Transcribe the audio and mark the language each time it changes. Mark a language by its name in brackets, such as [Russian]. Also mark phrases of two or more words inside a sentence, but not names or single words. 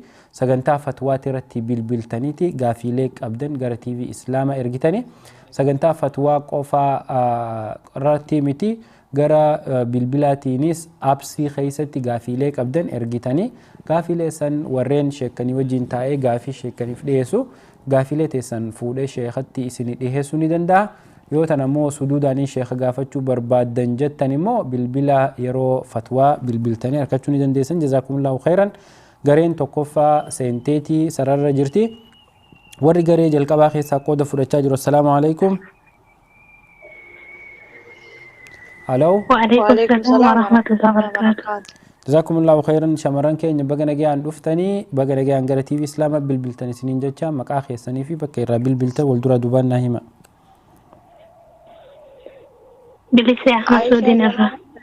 [Oromo] sagantaa fatwaati irratti bilbiltaniiti gaafiilee qabdan gara TV Islaamaa ergitanii sagantaa fatwaa qofaa irratti miti gara bilbilaatiinis appsii keessatti gaafiilee qabdan ergitanii gaafiilee san warreen sheekanii wajjin taa'ee gaafii sheekaniif dhiyeessu gaafiilee teessan fuudhee sheekatti isinii dhiyeessuu ni danda'a. yoo tan ammoo suduudhaanii sheekha gaafachuu barbaadan jettan immoo bilbila yeroo fatwaa bilbiltanii argachuu ni dandeessan. [Arabic] جزاكم الله خيرا. [Oromo] gareen tokkoffaa seenteetii sararra jirti. warri garee jalqabaa keessaa qooda fudhachaa jiru. [Arabic] السلام عليكم. halo. وعليكم السلام ورحمة الله وبركاته. جزاكم الله خيرا. [Oromo] shamarran keenya baga nagayaan dhuftanii baga nagayaan gara TV Islaamaa bilbiltan isiniin jecha maqaa keessanii fi bakka irraa bilbiltan wal dura duubaan naa hima. بلسي أحمد سودين الرا.